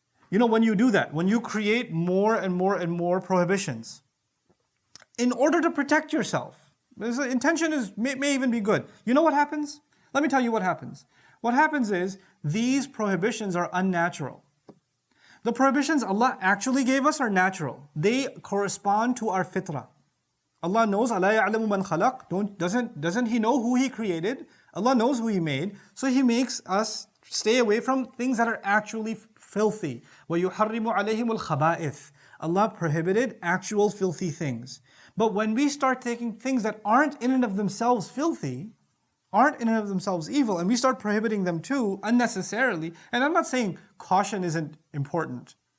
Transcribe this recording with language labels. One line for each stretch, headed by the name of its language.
English: You know, when you do that, when you create more and more and more prohibitions, in order to protect yourself, the intention may even be good. You know what happens? Let me tell you what happens. What happens is, these prohibitions are unnatural. The prohibitions Allah actually gave us are natural. They correspond to our fitrah. Allah knows,
Arabic: أَلَا يَعْلَمُ مَنْ خَلَقَ.
English: Doesn't He know who He created? Allah knows who He made. So He makes us stay away from things that are actually filthy.
Arabic: وَيُحَرِّمُ عَلَيْهِمُ الْخَبَائِثِ.
English: Allah prohibited actual filthy things. But when we start taking things that aren't in and of themselves filthy, aren't in and of themselves evil, and we start prohibiting them too unnecessarily, and I'm not saying caution isn't important.